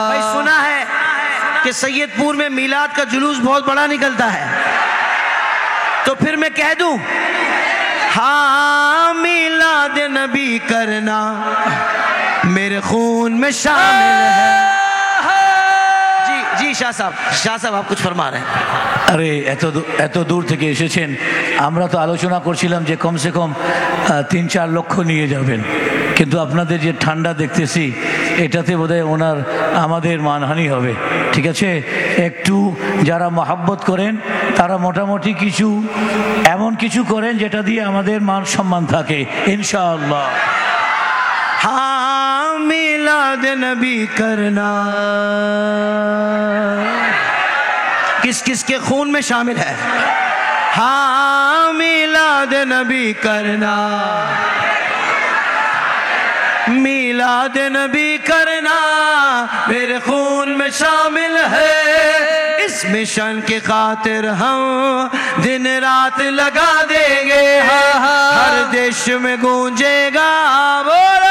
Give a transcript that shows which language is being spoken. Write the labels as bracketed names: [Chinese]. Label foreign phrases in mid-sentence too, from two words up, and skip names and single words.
[Urdu] بھائی سنا ہے کہ سید پور میں میلاد کا جلوس بہت بڑا نکلتا ہے, تو پھر میں کہہ دوں ہاں میلاد نبی کرنا میرے خون میں شامل ہے. جی شاہ صاحب آپ کچھ فرما رہے ہیں. [Bangla] আরে এত দূর থেকে এসেছেন, আমরা তো আলোচনা করছিলাম যে [Urdu] کم سے کم [Bangla] 3-4 লক্ষ নিয়ে যাবেন, কিন্তু আপনাদের যে ঠান্ডা দেখতেছি এটাতে বোধহয় ওনার আমাদের মানহানি হবে. ঠিক আছে, একটু যারা মহব্বত করেন তারা মোটামুটি কিছু এমন কিছু করেন যেটা দিয়ে আমাদের মান সম্মান থাকে ইনশাআল্লাহ. [Urdu] ہاں میلاد نبی کرنا کس کس کے خون میں شامل ہے, ہاں میلاد نبی کرنا, میلاد نبی کرنا میرے خون میں شامل ہے, اس مشن کی خاطر ہم دن رات لگا دیں گے, ہر دیش میں گونجے گا, بولو